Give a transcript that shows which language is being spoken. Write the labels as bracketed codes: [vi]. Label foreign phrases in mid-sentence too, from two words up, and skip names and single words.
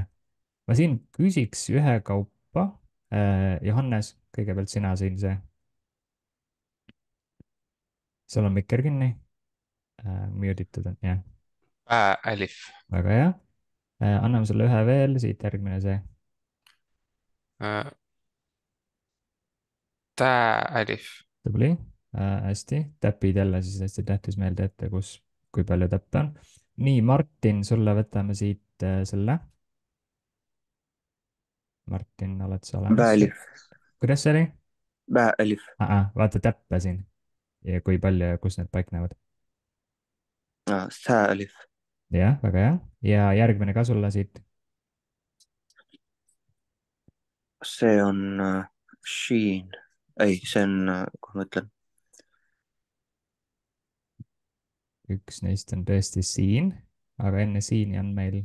[et] ma siin küsiks ühekaupa. Johannes, kõigepealt sina siin see, sul on mikker kinni, mute itud on, jah, [ar] ألف. [et] väga hea. Anname sulle ühe veel, siit järgmine see, [ar] آه، تاء ألف. [et] tubli. Hästi, täpid jälle siis hästi tähtis meelde ette, kus, kui palju täppe on. nii, Martin, sulle võtame siit selle. Martin, oled sa olemas? [ar] باء ألف. [et] kuidas see oli? [ar] باء ألف. [et] Vaata täppe siin ja kui palju ja kus need paiknevad. [ar] ثاء ألف. [et] jah, väga hea. ja järgmine ka sulle siit. see on Sheen. ei, see on, kuidas ma ütlen, üks neist on tõesti siin, aga enne siini on meil